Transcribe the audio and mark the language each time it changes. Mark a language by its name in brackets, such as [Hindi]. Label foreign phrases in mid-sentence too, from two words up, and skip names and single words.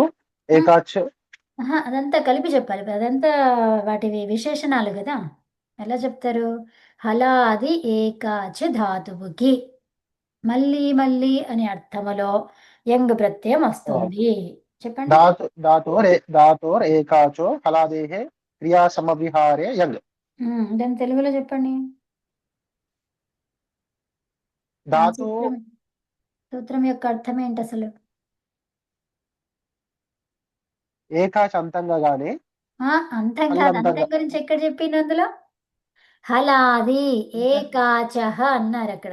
[Telugu] ఆ, ఏకాచ్. ఆహా, అదంతా కలిపి చెప్పాలి. అదంతా వాటివి విశేషణాలు కదా. ఎలా చెప్తారు? హలాది ఏకాచ ధాతువుకి మళ్ళీ మళ్ళీ అనే అర్థములో యంగ్ ప్రత్యయం వస్తుంది. చెప్పండి. [Sanskrit] धातोर एकाचो हलादेः क्रिया समविहारे यंग. [Telugu] దాన్ని తెలుగులో చెప్పండి. దాని धातु సూత్రం సూత్రం యొక్క అర్థం ఏంటి అసలు? ఏకాచ్ అంతంగా గాని అంతం కాదు. అంతం హల్లంతంగా. గురించి ఎక్కడ చెప్పింది అందులో? [Sanskrit] హలాది ఏకాచహ [Telugu] అన్నారు అక్కడ.